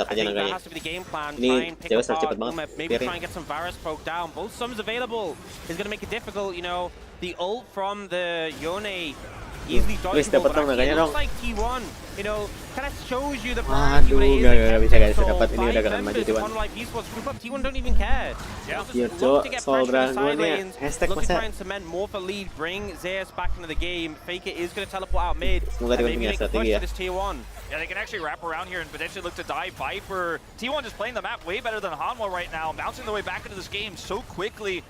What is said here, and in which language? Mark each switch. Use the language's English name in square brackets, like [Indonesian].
[English] I think that has to be the game plan. Try and pick apart Uma, maybe try and get some Varus poke down. Both sums available is going to make it difficult, you know. The ult from the Yone easily dodgeable, but actually it looks like T1, you know, kind of shows you the priority when it is [Indonesian] guys, dapat ini udah keren maju T1. [English] T1 don't even care. Just look to get pressure to the side lanes, look to try and cement more for lead, bring Zeus back into the game. Faker is going to teleport out mid, and maybe make a push to this tier 1. Yeah, they can actually wrap around here and potentially look to dive Viper. T1 just playing the map way better than Hanwha right now, bouncing their way back into this game so quickly.